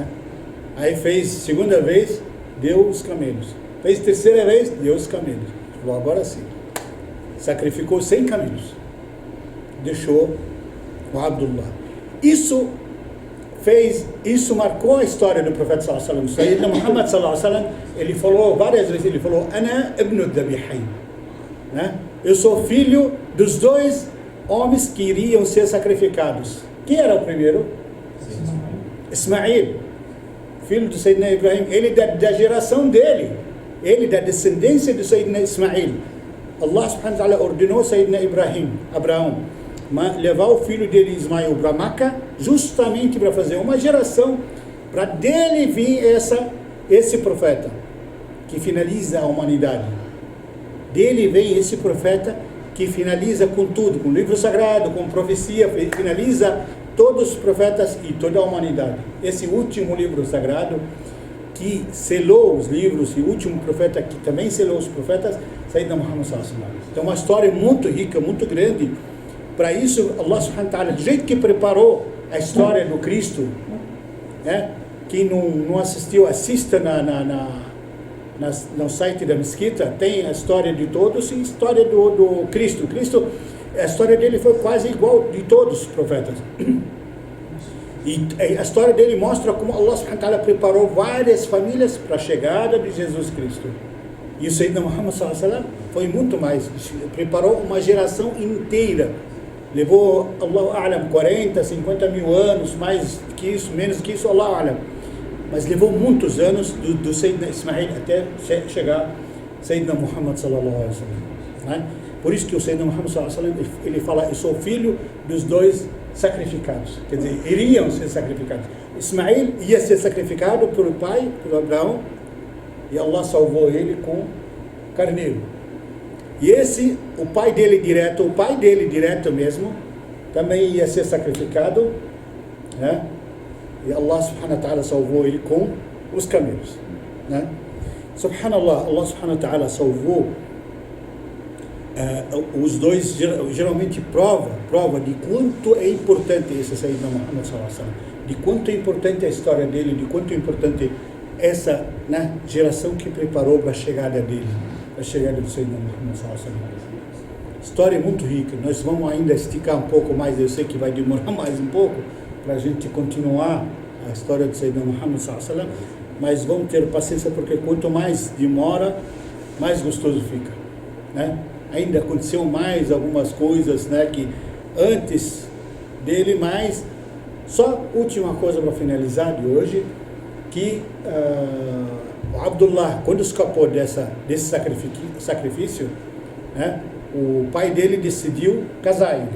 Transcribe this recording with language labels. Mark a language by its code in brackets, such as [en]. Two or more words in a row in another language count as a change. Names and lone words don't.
[pt] Aí fez segunda vez, deu os camelos. Fez terceira vez, deu os camelos. Falou, agora sim. Sacrificou 100 camelos. Deixou o Abdullah. Isso marcou a história do profeta [ar] صلى الله عليه وسلم. سيدنا محمد صلى الله عليه وسلم, [pt] ele falou várias vezes, ele falou, [ar] أنا ابن الذبيحين. [pt] Né? Eu sou filho dos 2 homens que iriam ser sacrificados. Quem era o primeiro? Ismail, filho do [ar] سيدنا إبراهيم. [pt] Ele da geração dele, ele da descendência do [ar] سيدنا إسماعيل. الله سبحانه وتعالى [pt] ordenou Sayyidina Abraão, levar o filho dele Ismail para Meca, justamente para fazer uma geração, para dele vir esse profeta, que finaliza a humanidade. Dele vem esse profeta, que finaliza com tudo, com o livro sagrado, com profecia, finaliza todos os profetas e toda a humanidade. Esse último livro sagrado, que selou os livros, e o último profeta que também selou os profetas, [ar] سيدنا محمد صلى الله عليه وسلم. [pt] Então, uma história muito rica, muito grande. Para isso, [ar] الله سبحانه وتعالى, [pt] do jeito que preparou a história do Cristo, né? Quem não assistiu, assista no site da Mesquita, tem a história de todos e a história do Cristo. Cristo, a história dele foi quase igual de todos os profetas. E a história dele mostra como [ar] الله سبحانه وتعالى [pt] preparou várias famílias para a chegada de Jesus Cristo. E o [ar] سيدنا محمد صلى الله عليه وسلم [pt] foi muito mais, preparou uma geração inteira. Levou, [ar] الله أعلم, [pt] 40, 50 mil anos, mais que isso, menos que isso, [ar] الله أعلم. [pt] Mas levou muitos anos do [ar] سيدنا إسماعيل [pt] até chegar [ar] سيدنا محمد صلى الله عليه وسلم. [pt] Né? Por isso que o [ar] سيدنا محمد صلى الله عليه وسلم, [pt] ele fala, eu sou filho dos 2 sacrificados. Quer dizer, iriam ser sacrificados. Ismail ia ser sacrificado pelo pai, pelo Abraão, e Allah salvou ele com carneiro. E o pai dele direto mesmo, também ia ser sacrificado, né? E [ar] الله سبحانه وتعالى [pt] salvou ele com os camelos. Né? [ar] سبحان الله، الله سبحانه وتعالى [pt] salvou os 2, geralmente prova de quanto é importante esse [ar] سيدنا محمد صلى الله عليه وسلم, [pt] de quanto é importante a história dele, de quanto é importante essa, né, geração que preparou para a chegada dele, a chegada do [ar] سيدنا محمد صلى الله عليه وسلم. [pt] História é muito rica, nós vamos ainda esticar um pouco mais, eu sei que vai demorar mais um pouco para a gente continuar a história do [ar] سيدنا محمد صلى الله عليه وسلم, [pt] mas vamos ter paciência, porque quanto mais demora, mais gostoso fica, né? Ainda aconteceu mais algumas coisas, né, que antes dele, mas só última coisa para finalizar de hoje, que o Abdullah, quando escapou desse sacrifício, né, o pai dele decidiu casar ele.